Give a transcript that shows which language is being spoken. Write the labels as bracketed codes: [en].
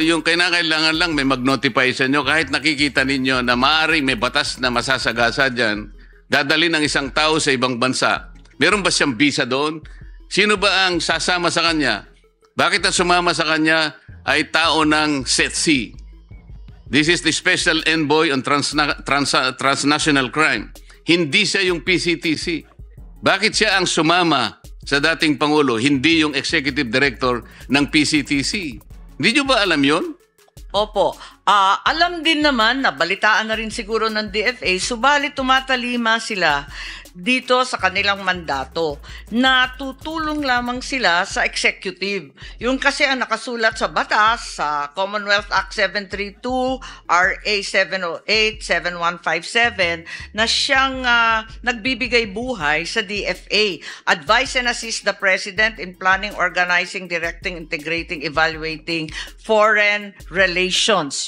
[tl] Yung kailangan lang may mag-notify sa inyo kahit nakikita ninyo na maaaring may batas na masasagasa dyan, dadalhin ng isang tao sa ibang bansa. Meron ba siyang visa doon? Sino ba ang sasama sa kanya? Bakit ang sumama sa kanya ay tao ng SETC? [en] This is the Special Envoy on Transnational Crime. [tl] Hindi siya yung PCTC. Bakit siya ang sumama sa dating Pangulo, hindi yung Executive Director ng PCTC? Hindi nyo ba alam yon? Opo. Alam din naman na balitaan na rin siguro ng DFA, subalit tumatalima sila dito sa kanilang mandato na tutulong lamang sila sa executive. Yung kasi ang nakasulat sa batas, sa Commonwealth Act 732, RA 708, 7157, na siyang nagbibigay buhay sa DFA. [en] Advise and assist the President in planning, organizing, directing, integrating, evaluating foreign relations.